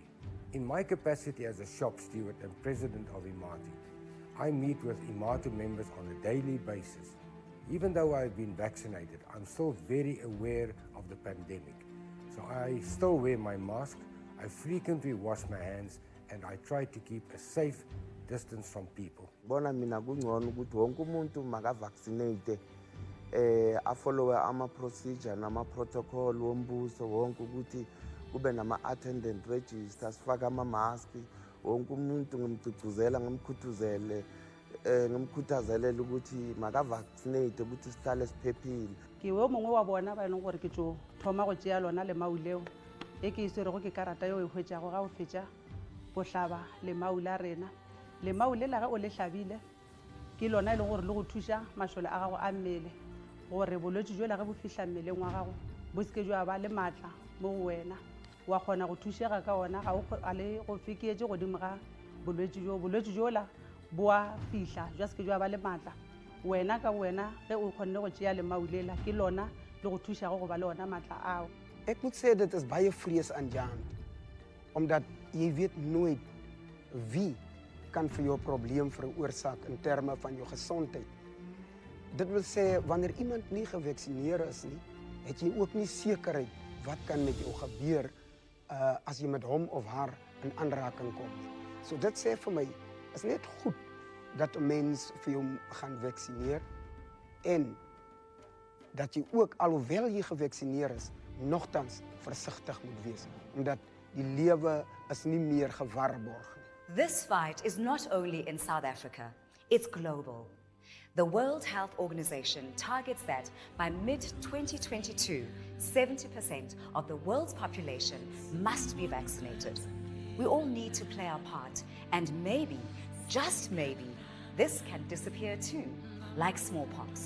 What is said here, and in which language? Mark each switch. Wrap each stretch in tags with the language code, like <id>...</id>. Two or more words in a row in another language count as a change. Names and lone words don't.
<en>In my capacity as a shop steward and president of Imati, I meet with Imati members on a daily basis. Even though I've been vaccinated, I'm still very aware of the pandemic. So I still wear my mask, I frequently wash my hands, and I try to keep a safe distance from people.</en> <zu>Bona mina kungcono ukuthi wonke umuntu makavaccinate afollowe ama-procedure nama-protocol wombuso wonke ukuthi kube nama-</zu> <en>attendant registers,</en> <zu>sifake ama-mask, wonke umuntu ngimgcugcuzela ngimkhuthazele ukuthi maka-vaccinate ukuthi sihlale siphephile.</zu> <nso>Ke o mongwe wa bona ba eleng gore ke tlo thoma go tšea lona lemau leo e ke iswerego ke karata yeo e hwetšago ga o fetša go hlaba lemau la rena. Lemau le la ge o le hlabile ke lona e leng gore le go thuša mašole a gago a mmele gore bolwetši jo la ge bo fihla mmeleng wa gago bo seke jo a ba le maatla mo go wena wa kgona go thušega ka ona ga a le go fekeetše godimo ga bolwetši jola bo a fihla jwa seke jo a ba le maatla wena ka wena ge o kgonne go tšea lemau lela ke lona le go thušago go ba le ona maatla ao.</nso> <af>Ek moet sê dit is baie vreesaanjaend omdat jy weet nooit wie kan vir jou 'n probleem veroorsaak in terme van jou gesondheid. Dit wil sê wanneer iemand nie gevaksinneer is nie, het jy ook nie sekerheid wat kan met jou gebeur as jy met hom of haar in aanraking kom. So dit sê vir my is net goed dat 'n mens vir jou gaan vaksineer en dat jy ook alhoewel jy gevaksinneer is, nogtans versigtig moet wees omdat die lewe is nie meer gewaarborg nie.</af> <en>This fight is not only in South Africa, it's global. The World Health Organization targets that by mid-2022, 70% of the world's population must be vaccinated. We all need to play our part, and maybe, just maybe, this can disappear too, like smallpox.</en>